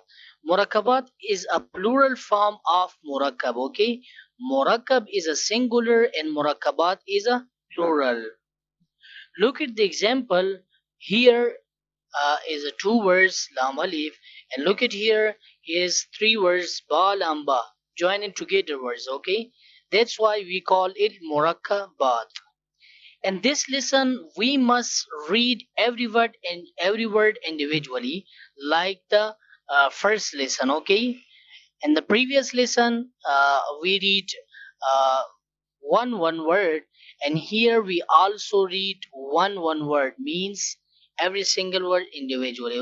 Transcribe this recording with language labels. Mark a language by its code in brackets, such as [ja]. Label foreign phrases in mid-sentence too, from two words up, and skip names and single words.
[en] Murakkabat is a plural form of murakkab. Okay, murakkab is a singular and murakkabat is a plural. Look at the example. Here is a 2 words [ar] لام ألف, [en] and look at here is 3 words [ar] باء لام باء, [en] joining together words. Okay, that's why we call it murakkabat. In this lesson, we must read every word individually, like the first lesson. Okay, in the previous lesson, we read one word, and here we also read one word, means every single word individually.